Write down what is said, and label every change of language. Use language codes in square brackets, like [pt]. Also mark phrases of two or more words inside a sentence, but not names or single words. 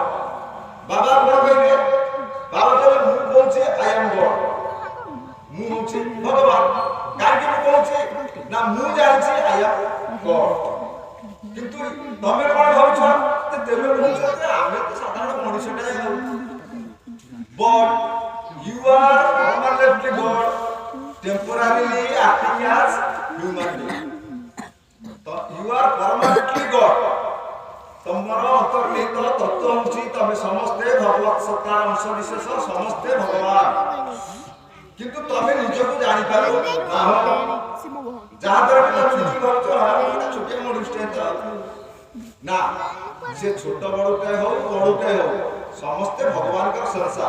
[or] ବାବା କଣ କହିଲେ ବାବା କହିଲେ ମୁଁ କହୁଛି [en] I am God [or] ମୁଁ ହଉଛି ଭଗବାନ। କାହିଁକି ମୁଁ କହୁଛି ନା ମୁଁ ଜାଣିଛି [en] I am God. [or] କିନ୍ତୁ ତମେ କଣ ଭାବୁଛ ତେବେ କହୁଛ ଯେ ଆମେ ତ ସାଧାରଣ ମଣିଷଟାଏ ହଉ [en] but you are permanently God temporarily acting as human being. So you are permanently God. [or] ତମର ଅନ୍ତର୍ନିହିତ ତତ୍ତ୍ୱ ହେଉଛି ତମେ ସମସ୍ତେ ଭଗବତ ସତ୍ତାର ଅଂଶ ବିଶେଷ ସମସ୍ତେ ଭଗବାନ। କିନ୍ତୁ ତମେ ନିଜକୁ ଜାଣିପାରୁ ଯାହାଦ୍ୱାରା କି ତମେ ନିଜକୁ ଭାବୁଛ ଛୋଟିଆ ମଣିଷଟେ ତ ନା ସେ ଛୋଟ ବଡ଼ଟେ ହଉ ବଡ଼ଟେ ହଉ ସମସ୍ତେ ଭଗବାନଙ୍କର ସଂସାର।